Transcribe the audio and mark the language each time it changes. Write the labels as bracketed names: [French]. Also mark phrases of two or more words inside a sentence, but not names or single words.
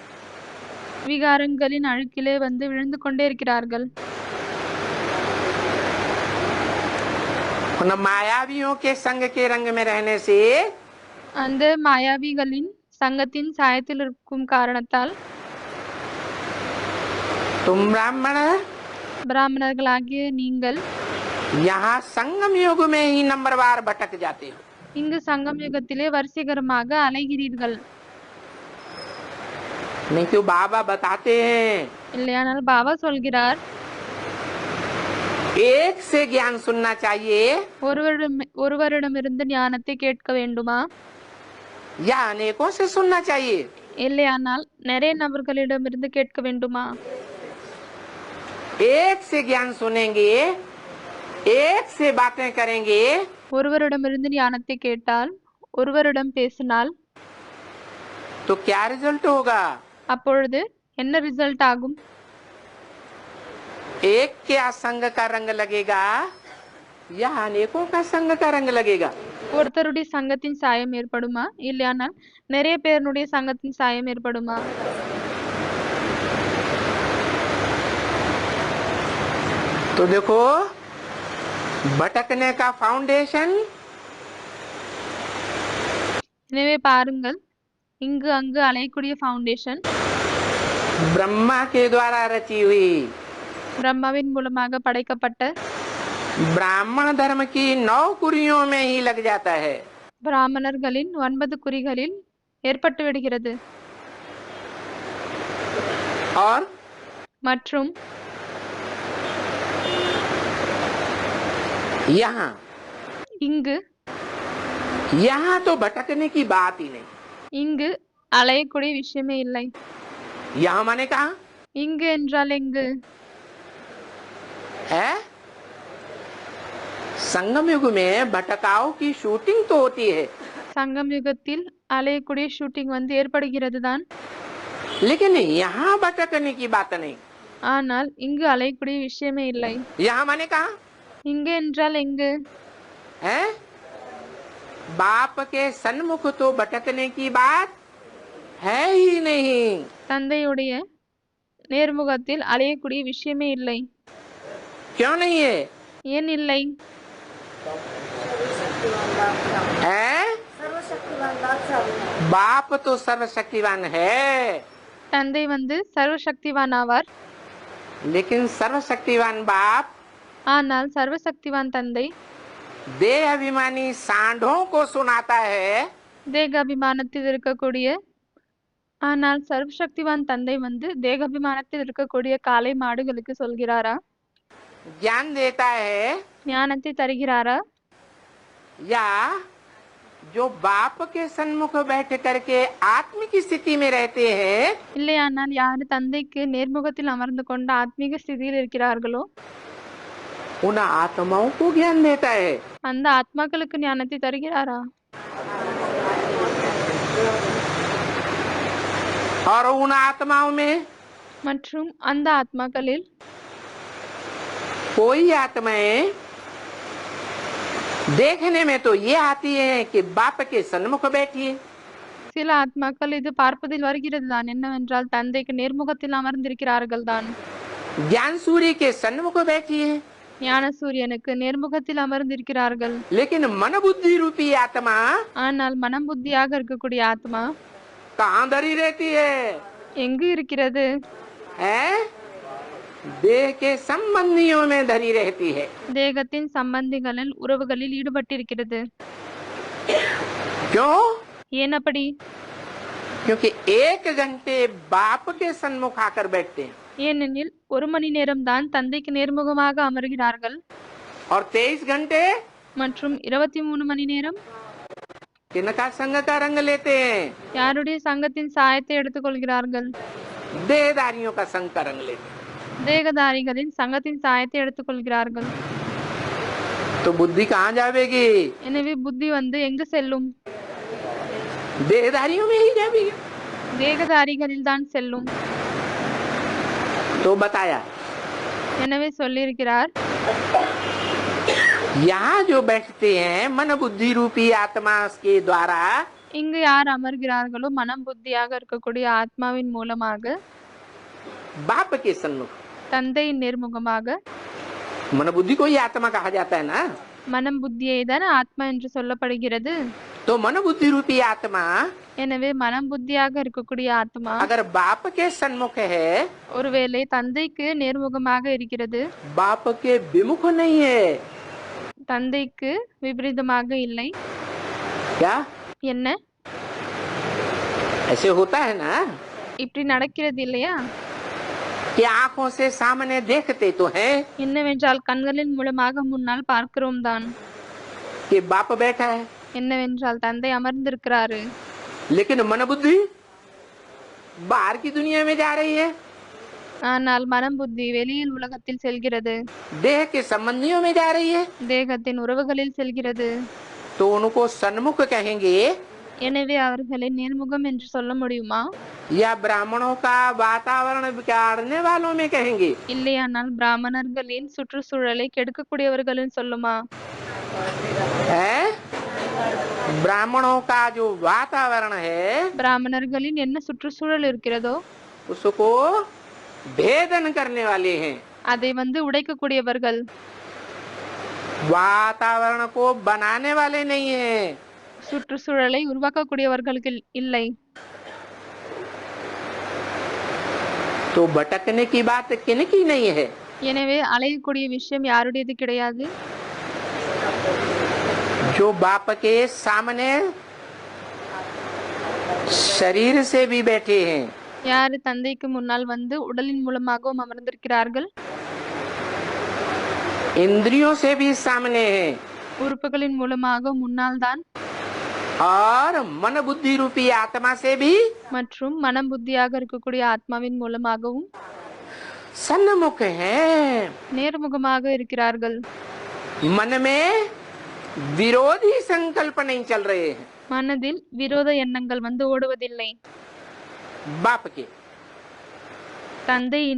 [Tamil] விகாரங்களின் அழுக்கிலே விழுந்து கொண்டே இருக்கிறார்கள். [Hindi] उन मायावियों के संग के रंग में रहने से [Tamil] அந்த மாயாவிகளின் சங்கத்தின் சாயத்தில் இருக்கும் காரணத்தால் [Hindi] तुम ब्राह्मण [Tamil] பிராமணர்களாகிய நீங்கள் [Hindi] यहाँ संगम युग में ही नंबरवार भटक जाते हो। [Tamil] இங்கு சங்கம் யுகத்திலே வரிசைகரமாக அலைகிறீர்கள். [Hindi] नहीं तो बाबा बताते हैं [Tamil] இல்லையானால் பாபா சொல்கிறார், [Hindi] एक से ज्ञान सुनना चाहिए [Tamil] ஒருவரிடமிருந்து ஞானத்தை கேட்க வேண்டுமா, [Hindi] या अनेकों से सुनना चाहिए? [Tamil] இல்லையானால் நிறைய நபர்களிடமிருந்து கேட்க வேண்டுமா? [Hindi] एक से ज्ञान सुनेंगे, एक से बातें करेंगे, [Tamil] ஒருவரிடமிருந்து ஞானத்தை கேட்டால், ஒருவரிடம் பேசினால் [Hindi] तो क्या रिजल्ट होगा? [Tamil] அப்பொழுது என்ன ரிசல்ட் ஆகும்? [Hindi] एक के संग का रंग लगेगा या अनेकों का संग का रंग लगेगा? [Tamil] ஒருத்தருடைய சங்கத்தின் சாயம் ஏற்படுமா? இல்லையானால் நிறைய பேருடைய சங்கத்தின் சாயம் ஏற்படுமா? [Hindi] तो देखो भटकने का फाउंडेशन [Tamil] எனவே பாருங்கள், இங்கு அங்கு அலையக்கூடிய ஃபவுண்டேஷன் [Hindi] ब्रह्मा के द्वारा रची हुई [Tamil] பிரம்மாவின் மூலமாக படைக்கப்பட்ட [Hindi] ब्राह्मण धर्म की 9 कुरियों में ही लग जाता है। [Tamil] பிராமணர்களின் 9 குறிகளில் ஏற்பட்டு விடுகிறது. [Hindi] और [Tamil] மற்றும் [Hindi] यहाँ [Tamil] இங்கு [Hindi] यहाँ तो भटकने की बात ही नहीं। [Tamil] இங்கு அலையக்கூடிய விஷயமே இல்லை. [Hindi] यहाँ माने कहा [Tamil] இங்கு என்றால் எங்கு? [Hindi] है संगम युग में भटकाव की शूटिंग तो होती है, [Tamil] சங்கம் யுகத்தில் அலையக்கூடிய ஷூட்டிங் வந்து ஏற்படுகிறது தான். [Hindi] लेकिन यहाँ भटकने की बात नहीं। [Tamil] ஆனால் இங்கு அலையக்கூடிய விஷயமே இல்லை. [Hindi] यहाँ माने कहा [Tamil] இங்கு என்றால் எங்கு? [Hindi] है बाप के सन्मुख तो भटकने की बात है ही नहीं। [Tamil] தந்தையுடைய நேர்முகத்தில் அலையக்கூடிய விஷயமே இல்லை. [Hindi] क्यों नहीं है? [Tamil] ஏன் இல்லை? [Hindi] है बाप तो सर्वशक्तिवान है, [Tamil] தந்தை வந்து சர்வசக்திவான் ஆவார். [Hindi] लेकिन सर्वशक्तिवान बाप [Tamil] ஆனால் சர்வசக்திவான் தந்தை [Hindi] देह अभिमानी सांडों को सुनाता है [Tamil] தேகாபிமானத்தில் இருக்கக்கூடிய ஆனால் சர்வசக்திவான் தந்தை வந்து தேகாபிமானத்தில் இருக்கக்கூடிய காளை மாடுகளுக்கு சொல்கிறாரா? [Hindi] ज्ञान देता है, [Tamil] ஞானத்தை தருகிறாரா? [Hindi] या जो बाप के सन्मुख बैठ करके आत्म की स्थिति में रहते हैं [Tamil] இல்லையானால் யாரு தந்தைக்கு நேர்முகத்தில் அமர்ந்து கொண்ட ஆத்மீக ஸ்திதியில் இருக்கிறார்களோ [Hindi] उन आत्माओं को ज्ञान देता है। [Tamil] அந்த ஆத்மாக்களுக்கு ஞானத்தை தருகிறாரா? [Hindi] और उन आत्माओं में [Tamil] மற்றும் அந்த ஆத்மாக்களில் [Hindi] कोई आत्माएं देखने में तो ये आती है कि बाप के सन्मुख बैठिए, [Tamil] சில ஆத்மாக்கள் இது பார்ப்பதில் வருகிறது தான். என்னவென்றால் தந்தைக்கு நேர்முகத்தில் அமர்ந்திருக்கிறார்கள் தான். [Hindi] ज्ञान सूर्य के सन्मुख बैठिए, [Tamil] ஞான சூரியனுக்கு நேர்முகத்தில் அமர்ந்திருக்கிறார்கள். [Hindi] लेकिन मन बुद्धि रूपी आत्मा [Tamil] ஆனால் மனம் புத்தியாக இருக்கக்கூடிய ஆத்மா [Hindi] कहाँ धरी रहती है? [Tamil] எங்கு இருக்கிறது? [Hindi] है देह के संबंधियों में धरी रहती है। [Tamil] தேகத்தின் சம்பந்திகளில் உறவுகளில் ஈடுபட்டிருக்கிறது. [Hindi] क्यों? [Tamil] ஏன் அப்படி? [Hindi] क्योंकि 1 घंटे बाप के सन्मुख आकर बैठते हैं [Tamil] ஏனெனில் 1 மணி நேரம் தான் தந்தைக்கு நேர்முகமாக அமர்கிறார்கள். [Hindi] और 23 घंटे [Tamil] மற்றும் 23 மணி நேரம் [Hindi] किनका संग का रंग लेते हैं? [Tamil] யாருடைய சங்கத்தின் சாயத்தை எடுத்துக்கொள்கிறார்கள்? [Hindi] देहदारियों का संग का रंग लेते हैं। [Tamil] தேகதாரிகளின் சங்கத்தின் சாயத்தை எடுத்துக்கொள்கிறார்கள். [Hindi] तो बुद्धि कहाँ जावेगी? [Tamil] எனவே புத்தி வந்து எங்கு செல்லும்? [Hindi] देहदारियों में ही जावेगी। [Tamil] தேகதாரிகளில் தான் செல்லும். [Hindi] तो बताया [Tamil] எனவே சொல்லியிருக்கிறார், [Hindi] यहाँ जो बैठते हैं मन बुद्धि रूपी आत्मा के द्वारा [Tamil] இங்கு யார் அமர்கிறார்களோ மனம் புத்தியாக இருக்கக்கூடிய ஆத்மாவின் மூலமாக [Hindi] बाप के सन्मुख, [Tamil] தந்தையின் நேர்முகமாக [Hindi] मन बुद्धि को ही आत्मा कहा जाता है ना, [Tamil] மனம் புத்தியை தான் ஆத்மா என்று சொல்லப்படுகிறது. [Hindi] तो मन बुद्धि रूपी आत्मा [Tamil] எனவே மனம் புத்தியாக இருக்கக்கூடிய ஆத்மா [Hindi] अगर बाप के सन्मुख है, [Tamil] ஒருவேளை தந்தைக்கு நேர்முகமாக இருக்கிறது, [Hindi] बाप के विमुख नहीं है। [Tamil] தந்தைக்கு விபரீதமாக இல்லை. [Hindi] क्या [Tamil] என்ன [Hindi] ऐसे होता है ना [Tamil] இப்படி நடக்கிறது இல்லையா? [Hindi] कि आंखों से सामने देखते तो हैं [Tamil] என்னவென்றால் கண்களின் மூலமாக முன்னால் பார்க்கிறோம் தான். [Hindi] कि बाप बैठा है, [Tamil] என்னவென்றால் தந்தை அமர்ந்திருக்கிறாரு. [Hindi] लेकिन मन बुद्धि बाहर की दुनिया में जा रही है, [Tamil] ஆனால் மனம் புத்தி வெளியில் உலகத்தில் செல்கிறது, [Hindi] देह के संबंधियों में जा रही है। [Tamil] தேகத்தின் உறவுகளில் செல்கிறது. [Hindi] तो उनको सन्मुख कहेंगे [Tamil] எனவே அவர்களை நேர்முகம் என்று சொல்ல முடியுமா? [Hindi] या ब्राह्मणों का वातावरण बिगाड़ने वालों में कहेंगे? [Tamil] இல்லையானால் பிராமணர்களின் சுற்றுச்சூழலை கெடுக்கக்கூடியவர்கள் சொல்லுமா? [Hindi] है ब्राह्मणों का जो वातावरण है [Tamil] பிராமணர்களின் என்ன சுற்றுச்சூழல் இருக்கிறதோ [Hindi] उसको भेदन करने वाले हैं। [Tamil] அதை வந்து உடைக்கக்கூடியவர்கள், [Hindi] वातावरण को बनाने वाले नहीं है। [Tamil] சுற்றுச்சூழலை உருவாக்கக்கூடியவர்களுக்கு இல்லை. [Hindi] तो भटकने की बात किनकी नहीं है? [Tamil] எனவே அலையக்கூடிய விஷயம் யாருடையது கிடையாது. [Hindi] जो बाप के सामने शरीर से भी बैठे हैं, [Tamil] யாரு தந்தைக்கு முன்னால் வந்து உடலின் மூலமாகவும் அமர்ந்திருக்கிறார்கள், [Hindi] इंद्रियों से भी सामने हैं, [Tamil] உறுப்புகளின் மூலமாக முன்னால் தான், [Hindi] और मन बुद्धि रूपी आत्मा से भी [Tamil] மற்றும் மனம் புத்தியாக இருக்கக்கூடிய ஆத்மாவின் மூலமாகவும் [Hindi] सन्मुख हैं। [Tamil] நேர்முகமாக இருக்கிறார்கள். [Hindi] मन में विरोधी संकल्प नहीं चल रहे हैं। [Tamil] மனதில் விரோத எண்ணங்கள் வந்து ஓடுவதில்லை. [Hindi] बाप के [Tamil] தந்தையின்